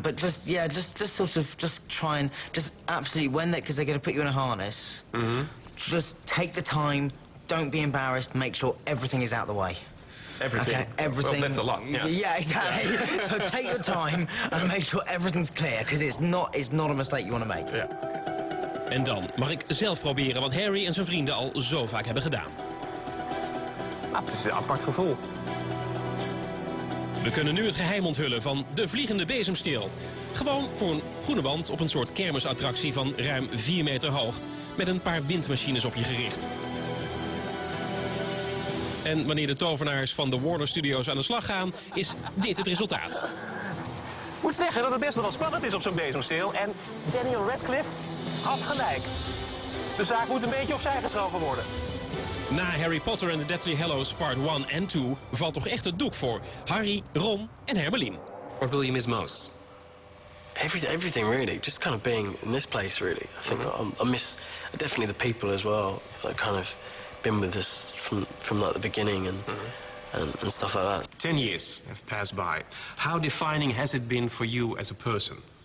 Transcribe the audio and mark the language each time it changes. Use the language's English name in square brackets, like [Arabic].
[English] But just sort of, just try and, just absolutely, because they're going to put you in a harness, just take the time, don't be embarrassed, make sure everything is out the way. Everything. Okay, everything. Well, that's a lot. Yeah, exactly. Yeah. So take your time and make sure everything's clear, because it's not a mistake you want to make. [Dutch] Ja. En dan mag ik zelf proberen wat Harry en zijn vrienden al zo vaak hebben gedaan. Het is een apart gevoel. We kunnen nu het geheim onthullen van de vliegende bezemsteel. Gewoon voor een groene wand op een soort kermisattractie van ruim 4 meter hoog, met een paar windmachines op je gericht. En wanneer de tovenaars van de Warner Studios aan de slag gaan, is dit het resultaat. Ik moet zeggen dat het best wel spannend is op zo'n bezemsteel. En Daniel Radcliffe had gelijk. De zaak moet een beetje opzij geschoven worden. Na Harry Potter en The Deathly Hallows Part 1 en 2 valt toch echt het doek voor Harry, Ron en Hermeline. [English] What will you miss most? Everything really. Just kind of being in this place really. I think I miss definitely the people as well. That kind of been with us from like the beginning and stuff like that. 10 years have passed by. How defining has it been for you as a person?